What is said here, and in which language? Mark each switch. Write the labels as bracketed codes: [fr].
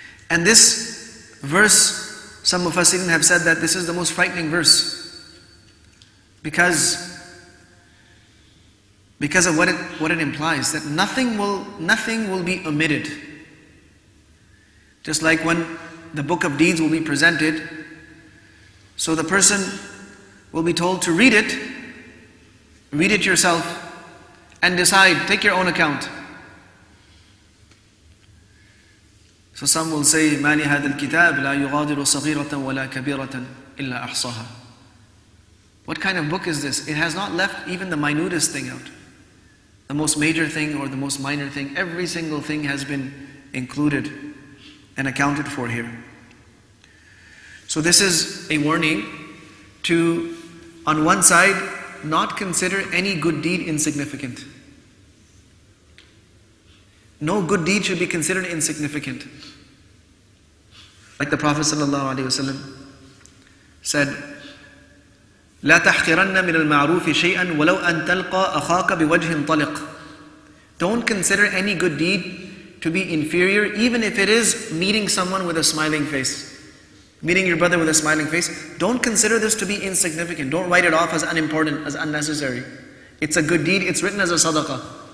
[en] And this verse, some Mufassirin have said that this is the most frightening verse because of what it implies, that nothing will be omitted. Just like when the book of deeds will be presented, so the person will be told to read it yourself, and decide, take your own account. So some will say, [ar] مَا لِهَذَا الْكِتَابِ لَا يُغَادِرُ صَغِيرَةً وَلَا كَبِيرَةً إِلَّا أَحْصَاهَا. [en] What kind of book is this? It has not left even the minutest thing out. The most major thing or the most minor thing, every single thing has been included and accounted for here. So this is a warning to, on one side, not consider any good deed insignificant. No good deed should be considered insignificant. Like the Prophet ﷺ said, [ar] لا تحقرن من المعروف شيئا ولو أن تلقى أخاك بوجه طلق. [en] Don't consider any good deed to be inferior, even if it is meeting someone with a smiling face. Meeting your brother with a smiling face. Don't consider this to be insignificant. Don't write it off as unimportant, as unnecessary. It's a good deed, it's written as a sadaqah.